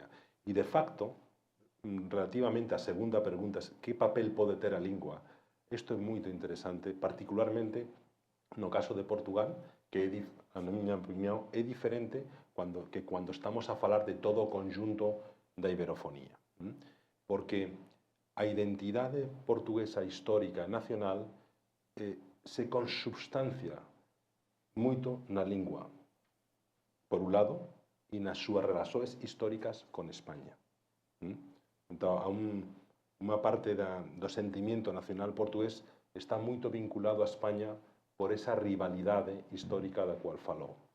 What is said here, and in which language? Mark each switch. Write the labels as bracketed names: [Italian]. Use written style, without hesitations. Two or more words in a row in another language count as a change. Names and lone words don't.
[Portuguese] E, de facto, relativamente à segunda pergunta, que papel pode ter a língua? Isto é muito interessante, particularmente no caso de Portugal, que, na minha opinião, é diferente que quando estamos a falar de todo o conjunto da iberofonía. [Galician] Porque a identidade portuguesa histórica nacional se consubstancia moito na lingua, por un lado, e nas súas relações históricas con España. Então, unha parte do sentimento nacional portugués está moito vinculado a España por esa rivalidade histórica da cual falou.